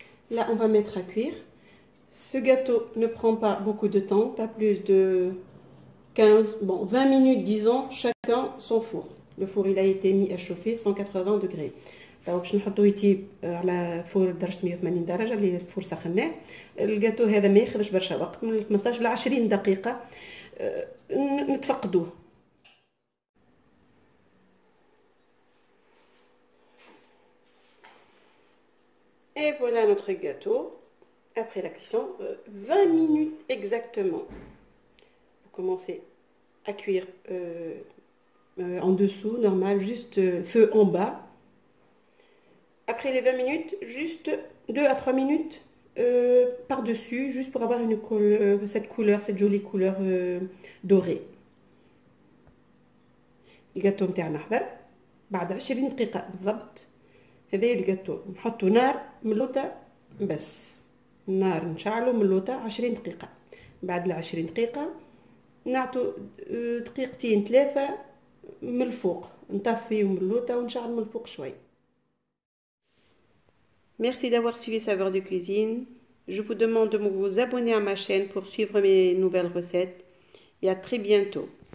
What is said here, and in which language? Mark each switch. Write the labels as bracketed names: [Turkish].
[French] Là, on va mettre à cuire. Ce gâteau ne prend pas beaucoup de temps, pas plus de 20 minutes, disons, chacun son four. Le four, il a été mis à chauffer 180 degrés. [Arabic] باش نحطو يطيب على فور درجه 180 درجه اللي الفور سخناه. الجاتو هذا ما ياخذش برشا وقت، من 15 ل 20 دقيقه نتفقدوه. [French] Et voilà notre gâteau après la cuisson, 20 minutes exactement. Vous commencez à cuire en dessous, normal, juste feu en bas. Après les 20 minutes, juste 2 à 3 minutes par-dessus, juste pour avoir cette jolie couleur dorée. [Arabic] الجاتو نتاعنا حضر بعد 20 دقيقة بالضبط. هذا الجاتو نحطو نار ملوطة بس، النار نشعلو ملوطة 20 دقيقة. بعد 20 دقيقة نعطو دقيقتين 3 من الفوق، نطفيو ملوطة ونشعل من الفوق شوي. [French] Merci d'avoir suivi Saveurs de Cuisine. Je vous demande de vous abonner à ma chaîne pour suivre mes nouvelles recettes et à très bientôt.